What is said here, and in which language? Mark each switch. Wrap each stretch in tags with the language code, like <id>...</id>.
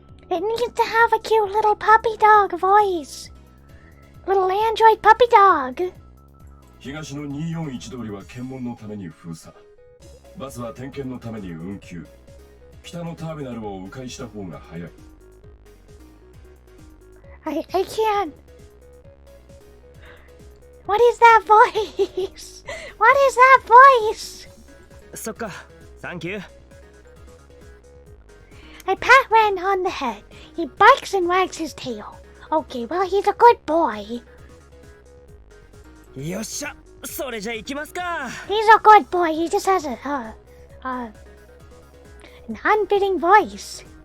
<en>It needs to have a cute little puppy dog voice. Little android puppy dog.</en> <ja>東の241通りは検問のために封鎖。バスは点検のために運休。北のターミナルを迂回した方が早い。</ja> <en>I can't. What is that voice? What is that voice?</en> <ja>そっか、サンキュー。</ja> <en>I pat Ren on the head. He barks and wags his tail. Okay, well, he's a good boy.</en> <ja>よっしゃ、それじゃ行きますか。</ja> <en>He's a good boy. He just has an unfitting voice.</en>